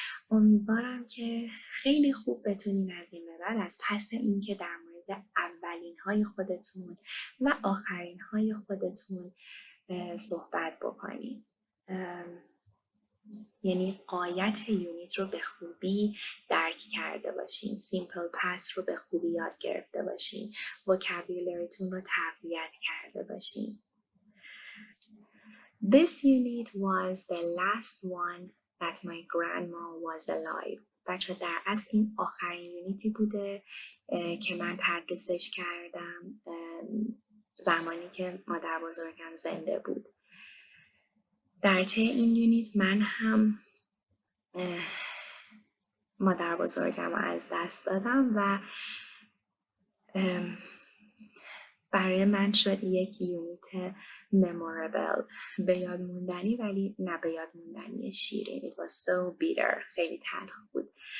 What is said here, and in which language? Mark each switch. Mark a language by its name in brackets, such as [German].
[Persian] امیدوارم که خیلی خوب بتونین از این به بعد از پس اینکه در مورد اولین های خودتون و آخرین های خودتون صحبت بکنین. یعنی غایت یونیت رو به خوبی درک کرده باشین. سیمپل پس رو به خوبی یاد گرفته باشین. وکابولریتون رو تقویت کرده باشین. [English] This unit was the last one that my grandma was alive. [Persian] بچه در اصل این آخرین یونیتی بوده که من تدریسش کردم زمانی که مادر بزرگم زنده بود. در طی این یونیت من هم مادر بزرگم رو از دست دادم و برای من شد یک یونیت memorable، به یاد موندنی ولی نه به یاد موندنی شیرین. [English] It was so bitter، [Persian] خیلی تلخ بود.